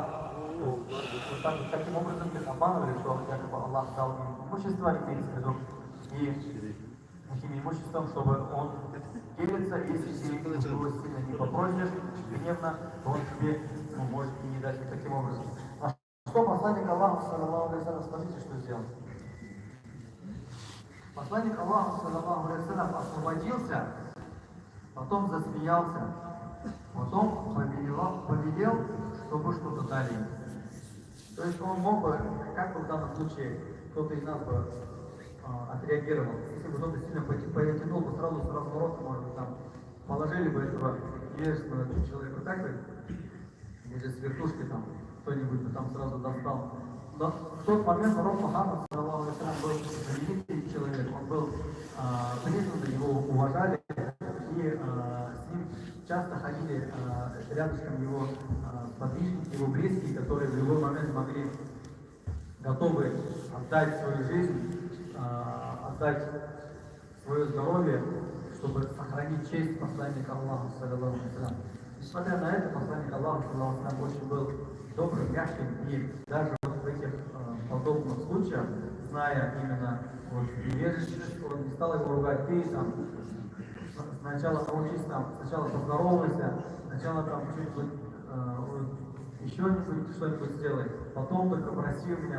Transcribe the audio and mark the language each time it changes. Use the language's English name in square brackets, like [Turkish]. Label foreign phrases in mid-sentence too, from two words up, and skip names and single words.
[Russian] Таким образом их обманывали, что якобы Аллах дал им имущество, имеется в виду, и этим имуществом, чтобы он делится, если ты его сильно не попросишь, гневно, то он тебе может и не дать. И таким образом. А что посланник Аллаха, [Arabic] صلى الله عليه وسلم, [Russian] смотрите, что сделал. Посланник Аллаха, [Arabic] صلى الله عليه وسلم, [Russian] освободился, потом засмеялся, потом повелел, чтобы что-то дали. То есть он мог бы, как бы в данном случае кто-то из нас бы отреагировал. Если бы кто-то сильно потянул бы сразу с разворота, может быть, там положили бы этого невежественного человека так бы, или с вертушки там кто-нибудь бы там сразу достал. Но в тот момент пророк Мухаммад, [Arabic] صلى الله عليه وسلم, [Russian] был великий человек, он был признан, его уважали, и с ним часто ходили рядышком его сподвижники, его близкие, которые в любой момент могли, готовы отдать свою жизнь, отдать свое здоровье, чтобы сохранить честь посланника Аллаха, [Arabic] صلى الله عليه وسلم. [Russian] Несмотря на это, посланник Аллаха, [Arabic] صلى الله عليه وسلم, [Russian] очень был добрым, мягким, и даже вот в этих подобных случаях, зная именно вот невежественность, он не стал его ругать: ты там сначала научись там, сначала поздоровайся, сначала там что-нибудь еще что-нибудь сделай, потом только проси у меня.